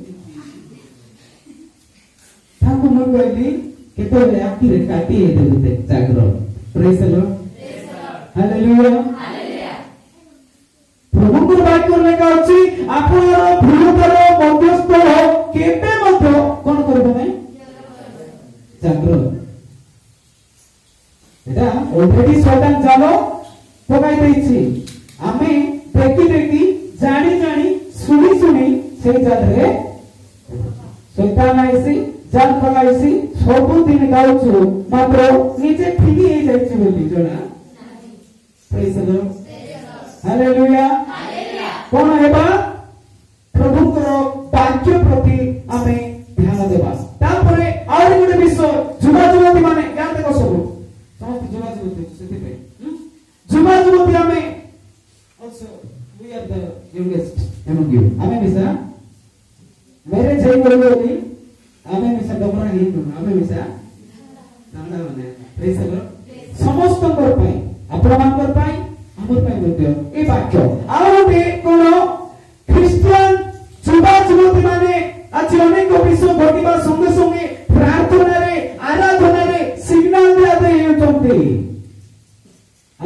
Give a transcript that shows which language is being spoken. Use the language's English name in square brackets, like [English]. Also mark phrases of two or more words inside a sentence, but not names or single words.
[Odia] ତାଙ୍କୁ ମୁଁ କହିଲି କେତେବେଳେ ଆଖିରେ କାଟି ଦେବୁ ଜାଗ୍ର [English] Praise the Lord Hallelujah [Odia] ପ୍ରଭୁଙ୍କର ବାକ୍ୟ ଲେଖା ଅଛି ଆପଣର ଭୁଲତାର ମଧ୍ୟସ୍ଥଳ କେବେ ମଧ୍ୟ କଣ କରିବ ନାହିଁ ଜାଗ୍ର [Bangla] এটা অলরেডি শয়তান জাল পকাই দিয়েছি আমি দেখি দেখি জানি জানি শুনি শুনি সেই জালরে শয়তান আইছি জাল পকাইছি [Odia] ସବୁଦିନ ଗାଉଛୁ ମାତ୍ର ନିଜେ ଫିଙ୍ଗି ହେଇଯାଇଛି ବୋଲି ଜଣା [English] Praise the Lord Hallelujah [Odia] କଣ ହେବା ପ୍ରଭୁଙ୍କର ବାକ୍ୟ ପ୍ରତି ଆମେ ଧ୍ୟାନ ଦେବା ତାପରେ ଆହୁରି ଗୋଟେ ବିଷୟ ଯୁବା ଯୁବତୀ ମାନେ ଜ୍ଞାନ ଦେଖ ସବୁ ସମସ୍ତେ ଯୁବା ଯୁବତୀ ସେଥିପାଇଁ ଯୁବା ଯୁବତୀ ଆମେ [English] also we are the youngest among you [Odia] ଆମେ ମିଶା ମ୍ୟାରେଜ ହେଇଗଲେ ବୋଲି ଆମେ ମିଶା ଡବରା ହେଇନୁ ଆମେ ମିଶା ନାନା ମାନେ [English] Praise the Lord [Odia] ସମସ୍ତଙ୍କର ପାଇଁ ଆପଣମାନଙ୍କର ପାଇଁ ଆମର ପାଇଁ ମଧ୍ୟ এই ବାକ୍ୟ ଆଉ ଗୋଟେ କୋଣ ଖ୍ରୀଷ୍ଟିଆନ ଯୁବା ଯୁବତୀ ମାନେ ଆଜି ଅନେକ ବିଷୟ ଘଟିବା ସଙ୍ଗେ ସଙ୍ଗେ ପ୍ରାର୍ଥନାରେ ଆରାଧନାରେ ସିଗ୍ନାଲ ଦିଆଯାଇ ହେଉଛନ୍ତି